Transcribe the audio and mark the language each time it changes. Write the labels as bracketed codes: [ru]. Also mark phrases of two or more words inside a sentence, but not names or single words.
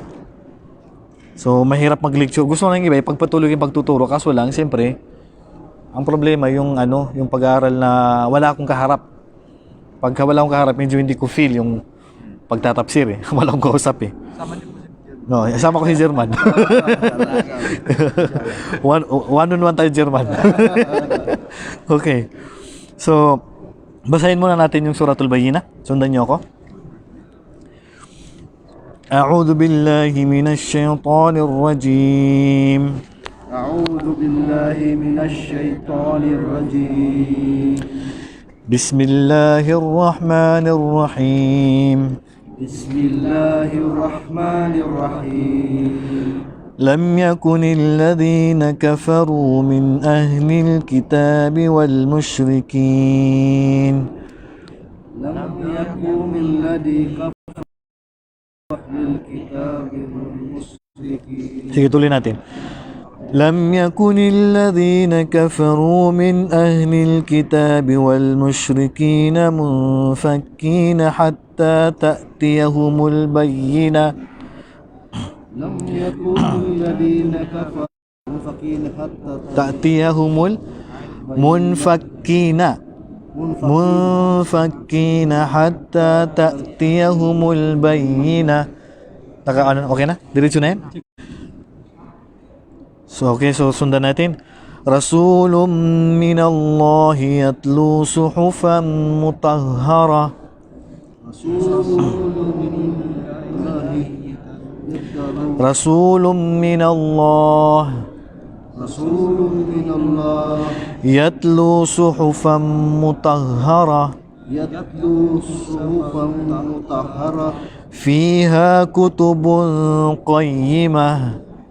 [tl] So, mahirap mag-lecture. Gusto nang iba ipagpatuloy yung pagtuturo kaso lang siyempre ang problema yung yung pag-aaral na wala akong kaharap. Pagka wala akong kaharap, medyo hindi ko feel yung pagtatapsir eh. Wala akong kausap eh. No, sama ko si German. One-on-one tayo German. Okay. So, basahin muna natin yung Suratul Bayyinah. Sundan niyo ako. [ar] أعوذ بالله من الشيطان الرجيم. أعوذ بالله من الشيطان الرجيم. بسم الله الرحمن الرحيم. بسم الله الرحمن الرحيم. لم يكن الذين كفروا من أهل الكتاب والمشركين لم يكن الذي كفر أهل الكتاب والمشركين. [tl] Sige, tuloy natin. [ar] لم يكن الذين كفروا من أهل الكتاب والمشركين منفكين حتى تأتيهم البينة. لم يكن الذين كفروا منفكين حتى تأتيهم منفكين حتى تأتيهم البينة. [tl] Okay na? Diretso na yan? So, okay. So, sundan natin. [ar] رسول من الله يتلو صحفا مطهرة. رسول من الله يتلو صحفا مطهرة فيها كتب قيمة